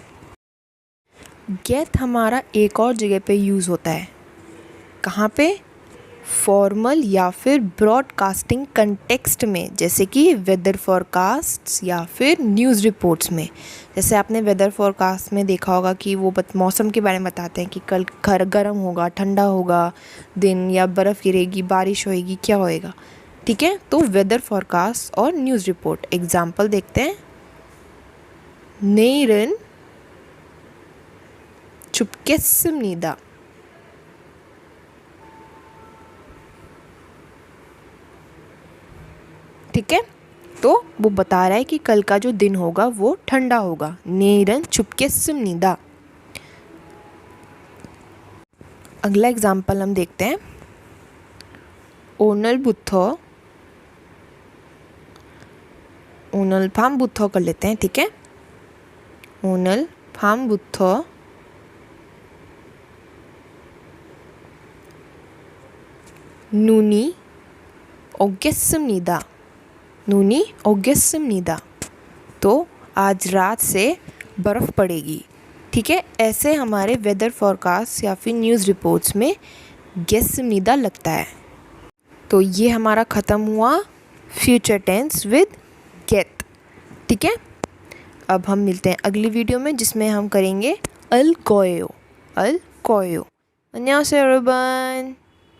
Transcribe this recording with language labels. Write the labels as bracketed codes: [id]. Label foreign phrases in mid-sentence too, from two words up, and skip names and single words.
[hi] गेट हमारा एक और जगह पे यूज़ होता है, कहाँ पे, फॉर्मल या फिर [en] broadcasting context [hi] में, जैसे कि [en] weather forecasts [hi] या फिर [en] news reports [hi] में। जैसे आपने [en] weather forecast [hi] में देखा होगा कि वो मौसम के बारे में बताते हैं कि कल गर्म होगा, ठंडा होगा दिन, या बर्फ़ गिरेगी, बारिश होएगी, क्या होएगा। ठीक है, तो [en] weather forecast [hi] और [en] news report. [hi] एग्जाम्पल देखते हैं, [ko] 내일은 춥겠습니다। [hi] ठीक है, तो वो बता रहा है कि कल का जो दिन होगा वो ठंडा होगा। [ko] 내일은 춥겠습니다। [hi] अगला एग्जाम्पल हम देखते हैं, [ko] 오늘 밤부터 [hi] कर लेते हैं। ठीक है, [ko] 오늘 밤부터 눈이 오겠습니다। 눈이 오겠습니다, [hi] तो आज रात से बर्फ़ पड़ेगी। ठीक है, ऐसे हमारे [en] weather forecast [hi] या फिर [en] news reports [hi] में गेस्मिदा लगता है। तो ये हमारा ख़त्म हुआ [en] future tense with get. [hi] ठीक है, अब हम मिलते हैं अगली वीडियो में, जिसमें हम करेंगे अल कोयो। [ko] 안녕하세요 여러분।